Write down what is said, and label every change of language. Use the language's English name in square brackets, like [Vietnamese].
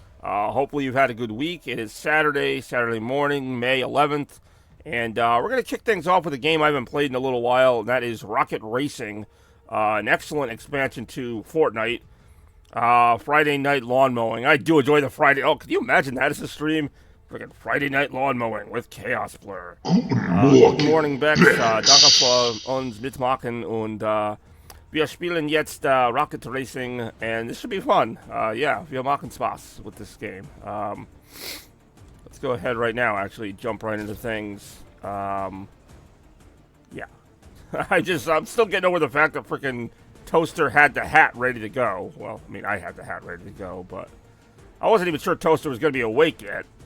[English] Hopefully you've had a good week. It is Saturday morning, May 11th. And we're going to kick things off with a game I haven't played in a little while, and that is Rocket Racing. An excellent expansion to Fortnite. Friday night lawn mowing. I do enjoy the Friday. Oh, can you imagine that as a stream? Freaking Friday night lawn mowing with Chaos Blur. [German] Guten Morgen, [English] Bex. [German] Danke für uns mitmachen und wir spielen jetzt Rocket Racing, [English] and this should be fun. Yeah, [German] wir machen Spaß [English] with this game. Let's go ahead right now, actually jump right into things. Yeah. I'm still getting over the fact that freaking Toaster had the hat ready to go. Well, I mean, I had the hat ready to go, but I wasn't even sure Toaster was going to be awake yet.